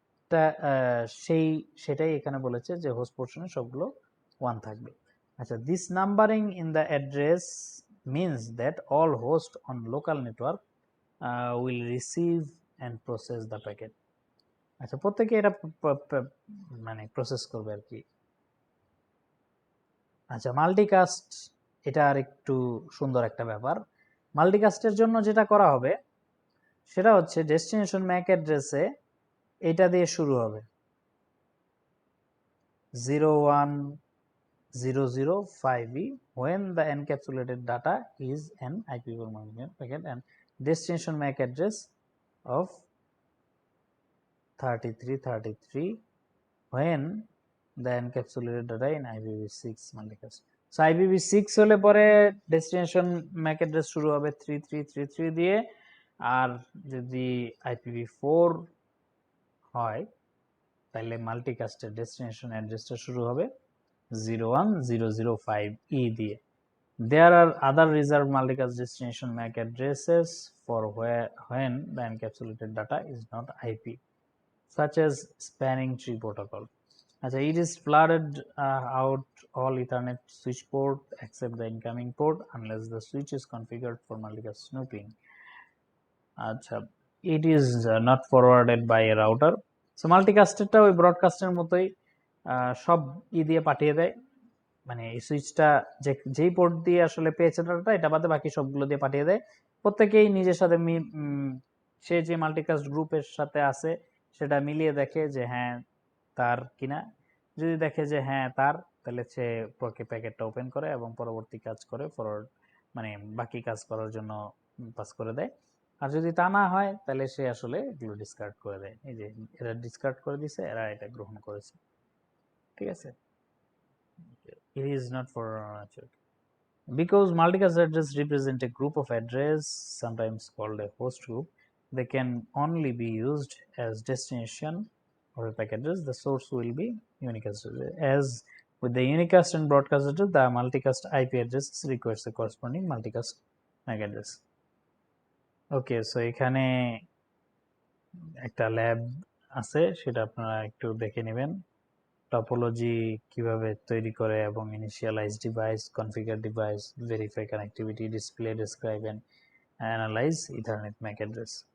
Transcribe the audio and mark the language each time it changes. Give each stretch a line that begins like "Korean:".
Bangla: তা সেটাই এখানে বলেছে যে হোস্ট পোর্শনে সবগুলো 1 থাকবে।
English: আচ্ছা, this numbering in the address means that all hosts on local network will receive and process the packet.
Bangla: আচ্ছা, প্রত্যেকে এটা মানে প্রসেস করবে আর কি। আচ্ছা, মাল্টিকাস্ট এটা আর একটু সুন্দর একটা ব্যাপার। মাল্টিকাস্টের জন্য যেটা করা হবে সেটা হচ্ছে ডেস্টিনেশন ম্যাক অ্যাড্রেসে এটা দিয়ে শুরু হবে
English: 01005E when the encapsulated data is an IPv4 packet and destination MAC address of 3333 when the encapsulated data in IPv6 multicast.
Bangla: So IPv6 হলে পরে ডেস্টিনেশন ম্যাক অ্যাড্রেস শুরু হবে 3333 দিয়ে, আর যদি IPv4 হয় তাহলে মাল্টিকাস্টের ডেস্টিনেশন অ্যাড্রেসটা শুরু হবে 01005E দিয়ে।
English: There are other reserved multicast destination MAC addresses for when the encapsulated data is not IP, such as spanning tree protocol. Achha, it is flooded out all Ethernet switch port except the incoming port unless the switch is configured for multicast snooping. আচ্ছা, it is not forwarded by a router.
Bangla: So মাল্টিকাস্টেরটা ওই ব্রডকাস্টের মতোই সব দিয়ে পাঠিয়ে দেয়, মানে এই সুইচটা যেই পোর্ট দিয়ে আসলে পেয়েছে ডাটাটা, এটা বাদে বাকি সবগুলো দিয়ে পাঠিয়ে দেয়। প্রত্যেকেই নিজের সাথে সে যে মাল্টিকাস্ট গ্রুপের সাথে আছে সেটা মিলিয়ে দেখে যে হ্যাঁ তার কিনা। যদি দেখে যে হ্যাঁ তার, তাহলে সে প্যাকেটটা ওপেন করে এবং পরবর্তী কাজ করে ফরওয়ার্ড, মানে বাকি কাজ করার জন্য পাস করে দেয়। আর যদি তা না হয় তাহলে সে আসলে এগুলো ডিসকার্ড করে দেয়। এই যে এরা ডিসকার্ড করে দিছে, এরা এটা গ্রহণ করেছে।
English: ঠিক আছে, it is not for because multicast address represent a group of address, sometimes called a host group. They can only be used as destination of a packet address. The source will be unicast address. As with the unicast and broadcast address, the multicast IP address requires a corresponding multicast MAC address.
Bangla: Okay, so এখানে একটা lab আছে, সেটা আপনারা একটু দেখে নেবেন। Topology কিভাবে তৈরি করে এবং
English: Initialise device, configure device, verify connectivity, display, describe and analyse Ethernet MAC address.